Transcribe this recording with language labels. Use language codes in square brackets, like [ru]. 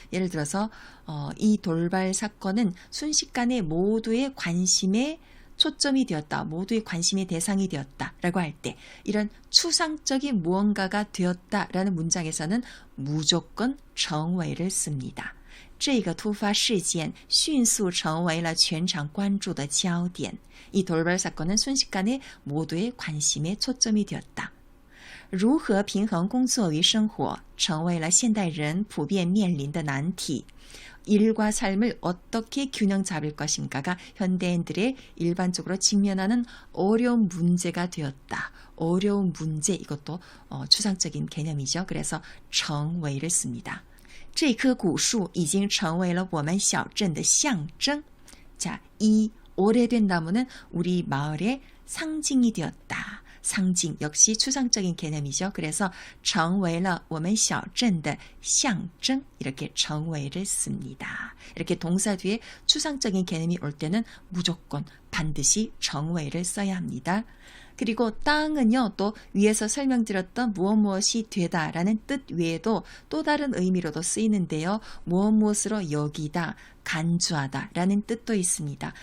[ko] 예를 들어서 이 돌발 사건은 순식간에 모두의 관심에 초점이 되었다. 모두의 관심의 대상이 되었다. 라고 할 때 이런 추상적인 무언가가 되었다라는 문장에서는 무조건 정웨이를 씁니다. [zh] 这个突发事件迅速成为了全场关注的焦点. [ko] 이 돌발 사건은 순식간에 모두의 관심의 초점이 되었다. [zh] 如何平衡工作与生活成为了现代人普遍面临的难题. [ko] 일과 삶을 어떻게 균형 잡을 것인가가 현대인들의 일반적으로 직면하는 어려운 문제가 되었다. 어려운 문제, 이것도 추상적인 개념이죠. 그래서 정웨이를 씁니다. [zh] 这棵古树已经成为了我们小镇的象征. [ko] 자, 이 오래된 나무는 우리 마을의 상징이 되었다. 상징 역시 추상적인 개념이죠. 그래서 [zh] 成为了我们小镇的象征 [ko] 이렇게 정웨이를 씁니다. 이렇게 동사 뒤에 추상적인 개념이 올 때는 무조건 반드시 정웨이를 써야 합니다. 그리고 땅은요, 또 위에서 설명드렸던 무엇이 되다라는 뜻 외에도 또 다른 의미로도 쓰이는데요. 무엇으로 여기다, 간주하다 라는 뜻도 있습니다.